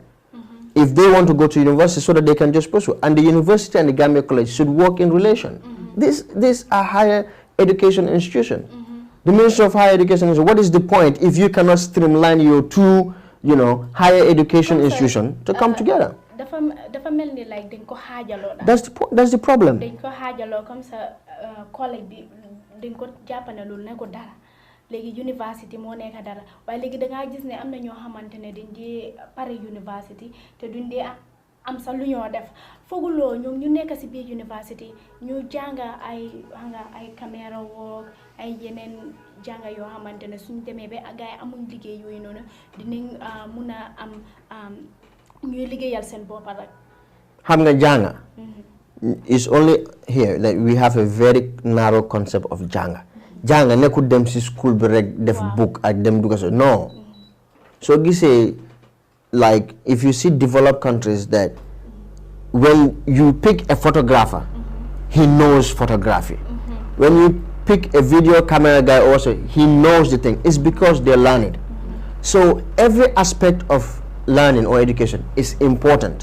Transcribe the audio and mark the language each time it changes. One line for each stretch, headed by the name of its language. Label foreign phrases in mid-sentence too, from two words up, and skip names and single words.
English: If they want to go to university, so that they can just pursue. And the university and the Gambia College should work in relation. These are higher education institution. The Ministry of Higher Education is, what is the point if you cannot streamline your two, higher education institution to come together?
Wolof: Dafa melni like dañ ko xajaloo
English: That's the problem.
Wolof: Dañ ko xajaloo
French: comme ça
Wolof: collège bi dañ ko jappane lool ne ko dara légui university mo nekk dara waaye légui da nga gis ne am na ñoo xamantene dañ di pare university te duñ dé am sa lu ñoo def foguloo ñoom ñu nekk ci biir university ñu jànga ay
English: caméra work
Wolof: ay yeneen jànga yoo xamantene suñu demee ba gaay amuñ liggéey yooyu noonu dinañ mëna am ñuy liggéeyal seen bopp rek. Xam nga jànga
English: is only here that we have a very narrow concept of jànga.
Wolof: Jànga nekkul dem ci school bi rek def book ak dem dugg so no.
English: So gisee like if you see developed countries that when you pick a photographer, he knows photography. When you pick a video camera guy also, he knows the thing. It's because they learn it. So every aspect of learning or education is important.